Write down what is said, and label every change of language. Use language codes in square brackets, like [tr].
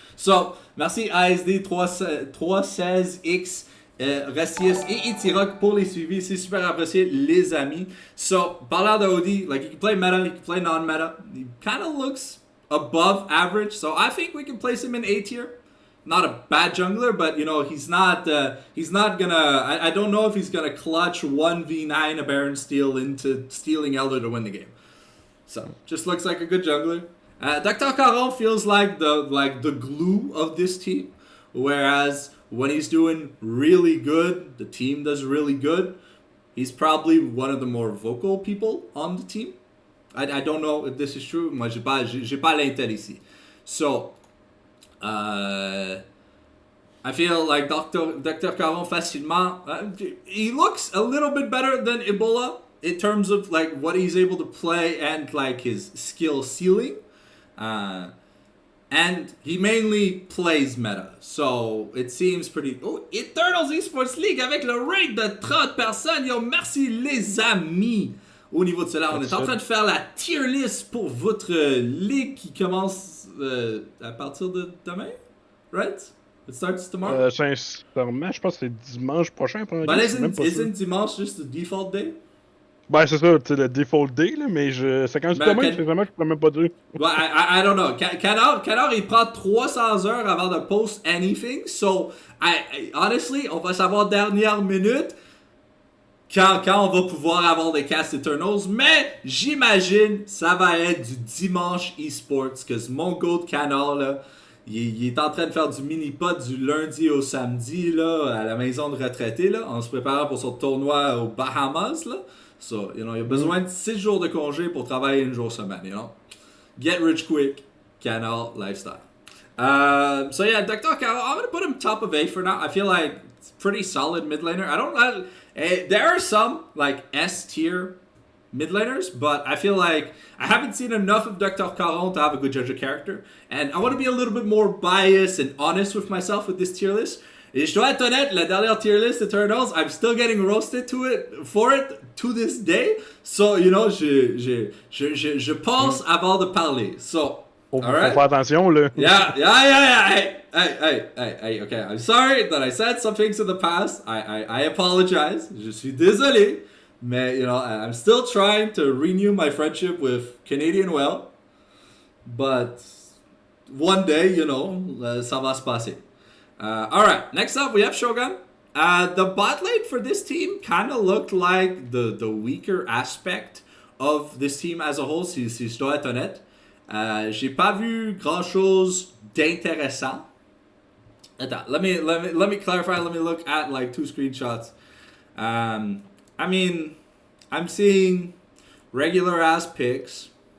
[fr] So, merci ASD316X, Racius et Itirok pour les suivis. C'est super apprécié, les amis. [en] So, [fr] parlant de OD, [en] like, he can play meta, he can play non-meta. He kind of looks above average, so I think we can place him in A tier. not a bad jungler, but he's not gonna. I don't know if he's gonna clutch 1v9 a Baron Steel into stealing Elder to win the game. So just looks like a good jungler. Dr. Caron feels like the glue of this team, whereas when he's doing really good, the team does really good. He's probably one of the more vocal people on the team. I don't know if this is true. [fr] Moi, j'ai pas l'intel ici. [en] So, I feel like Dr. Caron facilement, he looks a little bit better than Ebola in terms of like what he's able to play and like his skill ceiling. And he mainly plays meta. So, it seems pretty... [fr] Oh, Eternals Esports League avec le rate de 30 personnes. Yo, merci les amis. Au niveau de cela, on est en train de faire la tier list pour votre ligue qui commence à partir de demain, right? [en] It starts tomorrow? [fr] Sincèrement, je pense que c'est dimanche prochain. [en] But isn't dimanche just the default day? [fr] Ben, c'est ça, c'est le default day, là, mais c'est quand demain, c'est vraiment que je peux même pas dire. [en] Well, I don't know. [fr] Canard, il prend 300 heures avant de [en] post anything, [fr] so, honestly, on va savoir dernière minute quand on va pouvoir avoir des cast Eternals, mais j'imagine ça va être du dimanche esports, parce que mon goat Canard, là, il est en train de faire du mini-pot du lundi au samedi, là, à la maison de retraité, là, en se préparant pour son tournoi aux Bahamas, là. So, il a besoin de 6 jours de congé pour travailler une jour semaine, [en] Get rich quick, [fr] Canal lifestyle. [en] So yeah, Dr. Carol, I'm going to put him top of A for now. I feel like it's pretty solid mid laner. There are some, like, S-tier mid laners, but I feel like I haven't seen enough of Dr. Caron to have a good judge of character. And I want to be a little bit more biased and honest with myself with this tier list. [fr] Et je dois être honnête, la dernière tier list Eternals, [en] I'm still getting roasted for it to this day. [fr] So, je pense avant de parler. So, faut faire attention, là. [en] Yeah. Hey, okay. I'm sorry that I said some things in the past. I apologize. [fr] Je suis désolé. Mais, [en] I'm still trying to renew my friendship with Canadian Well. But one day, [fr] ça va se passer. [en] Alright, next up we have Shogun. The bot lane for this team kind of looked like the weaker aspect of this team as a whole, [fr] si je dois être honnête. J'ai pas vu grand chose d'intéressant. [en] Attends, let me clarify. Let me look at like 2 screenshots. I mean, I'm seeing regular ass picks.